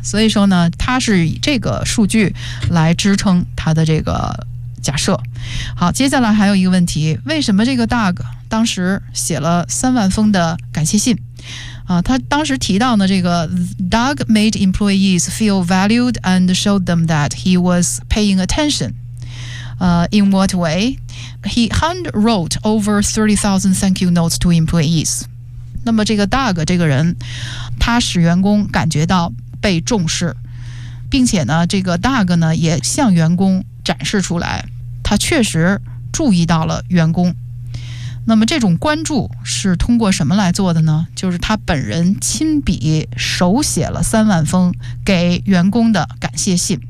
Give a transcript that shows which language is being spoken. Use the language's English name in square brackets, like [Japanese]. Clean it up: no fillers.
[Chinese] 所以说呢，他是以这个数据来支撑他的这个假设。好，接下来还有一个问题，为什么这个 Doug 当时写了30,000封的感谢信？他当时提到呢，这个 [English] Doug made employees feel valued and showed them that he was paying attention. In what way? He handwrote over 30,000 thank you notes to employees. [Chinese] 那么这个 Doug 这个人，他使员工感觉到被重视，并且呢，这个 Doug 呢也向员工展示出来，他确实注意到了员工。那么这种关注是通过什么来做的呢？就是他本人亲笔手写了30,000封给员工的感谢信。